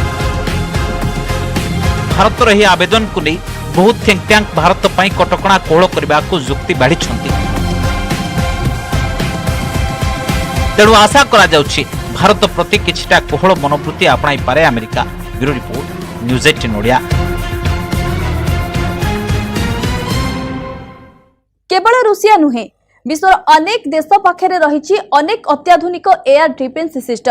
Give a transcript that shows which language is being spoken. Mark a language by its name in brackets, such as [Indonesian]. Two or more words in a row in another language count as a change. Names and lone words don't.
[Odia] ଭାରତର ଏହି ଆବେଦନକୁ ନେଇ ବହୁ [English] think tank [Odia] ଭାରତ ପାଇଁ କଟକଣା କୋହଳ କରିବାକୁ ଯୁକ୍ତି ବାଢ଼ିଛନ୍ତି। ତେଣୁ ଆଶା କରାଯାଉଛି ଭାରତ ପ୍ରତି କିଛିଟା କୋହଳ ମନୋବୃତ୍ତି ଆପଣାଇ ପାରେ ଆମେରିକା। [English] bureau report, [Odia] ନ୍ୟୁଜ୍ 18 ଓଡ଼ିଆ। କେବଳ ରୁଷିଆ ନୁହେଁ ବିଶ୍ୱର ଅନେକ ଦେଶ ପାଖେ ରହି ଅନେକ ଅତ୍ୟାଧୁନିକ [English] air defense system.